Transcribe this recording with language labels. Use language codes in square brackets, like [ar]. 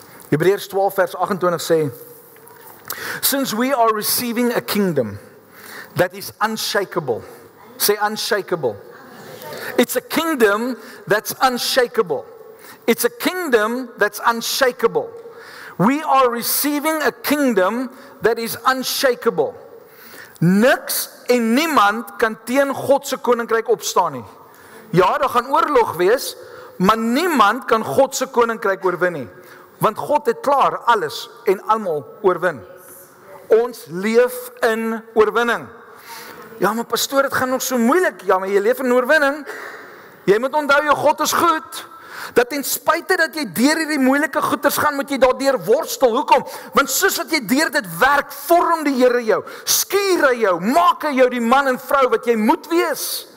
[af] Hebreërs 12 vers 28 sê, [en] since we are receiving a kingdom that is unshakable. Say unshakable. It's a kingdom that's unshakable. It's a kingdom that's unshakable. We are receiving a kingdom that is unshakable. [af] Niks en niemand kan teen God se koninkryk opstaan nie. Ja, daar gaan oorlog wees, maar niemand kan God se koninkryk oorwin nie. Want God het klaar alles en almal oorwin. Ons leef in oorwinning. Ja, maar pastoor, dit gaan nog so moeilik. Ja, maar jy leef in oorwinning. Jy moet onthou, jou God is goed. Dat ten spyte dat jy deur hierdie moeilike goeters gaan, moet jy daardeur worstel. Hoekom? Want soos wat jy deur dit werk, vorm die Here jou, skuur hy jou, maak hy jou die man en vrou wat jy moet wees.